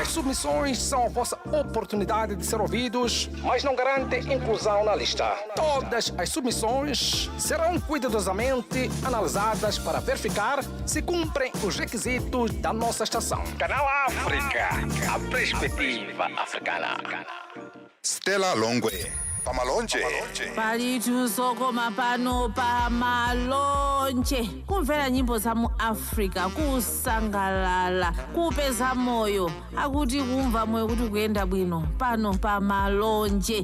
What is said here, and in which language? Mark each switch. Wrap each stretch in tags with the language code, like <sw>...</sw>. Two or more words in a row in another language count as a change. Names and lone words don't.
<pt>As submissões são a vossa oportunidade de ser ouvidos, mas não garantem inclusão na lista. Todas as submissões serão cuidadosamente analisadas para verificar se cumprem os requisitos da nossa estação. Canal África, a perspectiva africana.</pt> <ny>Stella Longwe. Pamalonje. Palitu sokoma pano pamalonje. Kumvera nyimbo za mu Africa kusangalala, kupeza moyo, akuti kumva moyo kuti kuyenda bwino pano pamalonje.</ny>